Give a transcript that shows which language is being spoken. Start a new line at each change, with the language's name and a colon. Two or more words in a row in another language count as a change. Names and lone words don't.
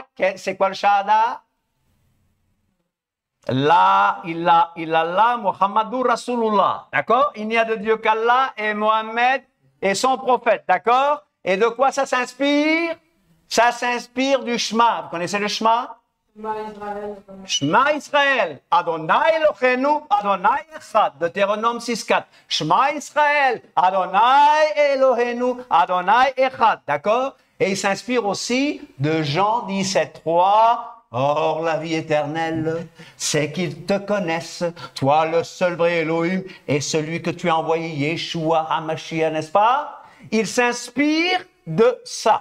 French: C'est quoi le shahada?
Arabic: لا إله إلا الله محمد رسول الله.
French: D'accord? Il n'y a de Dieu qu'Allah et Mohammed et son prophète. D'accord? Et de quoi ça s'inspire? Ça s'inspire du Shema. Vous connaissez le Shema?
Hebrew: שמע ישראל. אדני אלהינו, אדני אחד.
French: Deutéronome 6.4.
Hebrew: שמע ישראל. אדני אלהינו, אדני אחד.
French: D'accord? Et il s'inspire aussi de Jean 17.3. Or, la vie éternelle, c'est qu'ils te connaissent, toi le seul vrai Elohim, et celui que tu as envoyé,
Hebrew: ישוע המשיח,
French: n'est-ce pas? Il s'inspire de ça.